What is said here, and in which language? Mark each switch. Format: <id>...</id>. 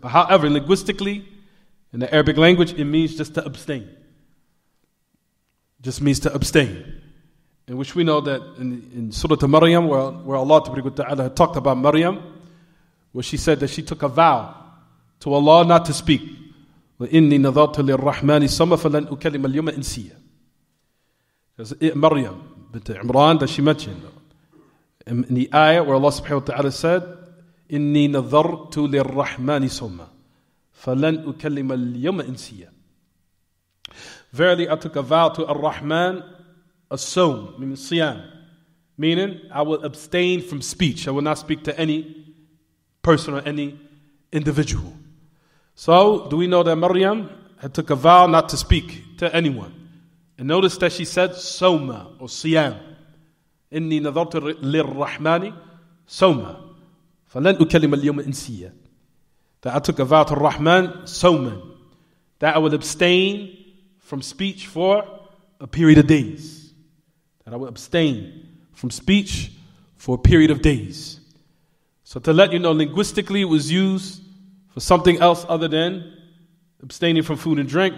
<en>But however, linguistically, in the Arabic language, it means just to abstain. It just means to abstain. In which we know that in Surah Maryam, where Allah Ta'ala had talked about Maryam, where she said that she took a vow to Allah not to speak.</en> <ar>وَإِنِّي نَذَرْتُ لِلرَّحْمَنِ صَمَّ فَلَنْ أُكَلِّمَ الْيَوْمَ إِنْسِيًّا.</ar> <en>Because Maryam bint Imran that she mentioned, in the ayah where Allah subhanahu wa ta'ala said,</en> <ar>إِنِّي نَذَرْتُ لِلرَّحْمَنِ صَوْمًا فَلَنْ أُكَلِّمَ الْيَوْمَ إِنْسِيًّا.</ar> <en>Verily I took a vow to Ar-Rahman, a sawm, meaning siyam, meaning I will abstain from speech. I will not speak to any person or any individual. So, do we know that Maryam had took a vow not to speak to anyone? And notice that she said sawma or siyam.</en> <ar>إِنِّي نَذَرْتُ لِلرَّحْمَنِ sawma فَلَنْ أُكَلِّمَ الْيَوْمَ إِنْسِيًّا.</ar> <en>That I took a vow to Rahman, sawman, that I will abstain from speech for a period of days. That I will abstain from speech for a period of days. So to let you know, linguistically it was used for something else other than abstaining from food and drink.</en>